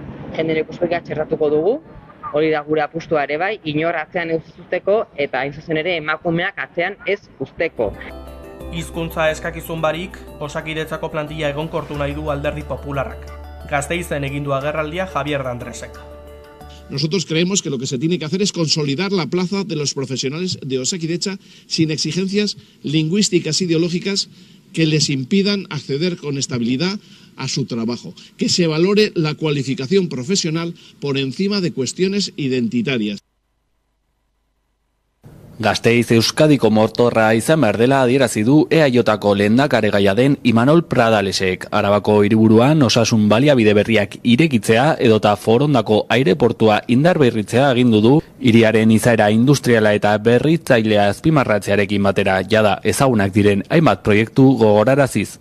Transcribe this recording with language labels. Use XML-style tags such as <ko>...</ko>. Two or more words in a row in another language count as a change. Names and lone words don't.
<eu>Genero ikuspegia txertatuko dugu, hori da gure apustua ere bai, inor atzean ez uzteko eta hain zuzen ere emakumeak atzean ez uzteko. Hizkuntza eskakizun barik, Osakidetzako plantilla egonkortu nahi du Alderdi Popularrak. Gasteizen egin du agerraldia Javier de Andresek.</eu> <es>Nosotros creemos que lo que se tiene que hacer es consolidar la plaza de los profesionales de Osakidetza sin exigencias lingüísticas ideológicas que les impidan acceder con estabilidad a su trabajo. Que se valore la cualificación profesional por encima de cuestiones identitarias.</es> <eu>Gasteiz Euskadiko motorra izan behar dela adierazi du EAJko lehendakaregaia den Imanol Pradalesek. Arabako hiriburuan osasun baliabide berriak irekitzea edota Forondako aireportua indarberritzea agindu du hiriaren izaera industriala eta berritzailea azpimarratzearekin batera jada ezagunak diren hainbat proiektu gogoraraziz.</eu>